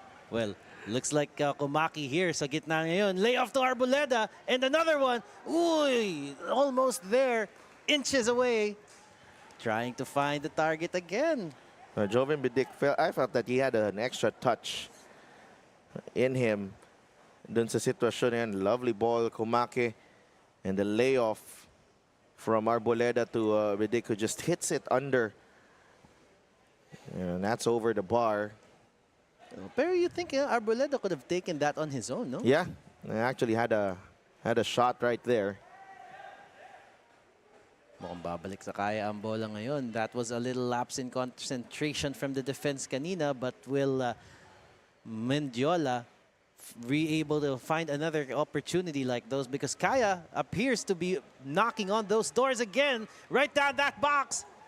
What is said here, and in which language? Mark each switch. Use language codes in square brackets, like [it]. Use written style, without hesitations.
[en] Well, looks like Komaki here [tl] sa gitna ngayon. [en] Lay off to Arboleda and another one. Uy, almost there. Inches away. Trying to find the target again. Joven Bidik, I felt that he had an extra touch in him. [tl] Dun sa sitwasyon yan, [en] lovely ball, Komake, and the layoff from Arboleda to Bidik, who just hits it under. And that's over the bar. Pero you think Arboleda could have taken that on his own, no? Yeah, I actually had a shot right there. [tl] Mukhang babalik sa Kaya ang bola ngayon. [en] That was a little lapse in concentration from the defense kanina, but will Mendiola be able to find another opportunity like those? Because Kaya appears to be knocking on those doors again, right down that box.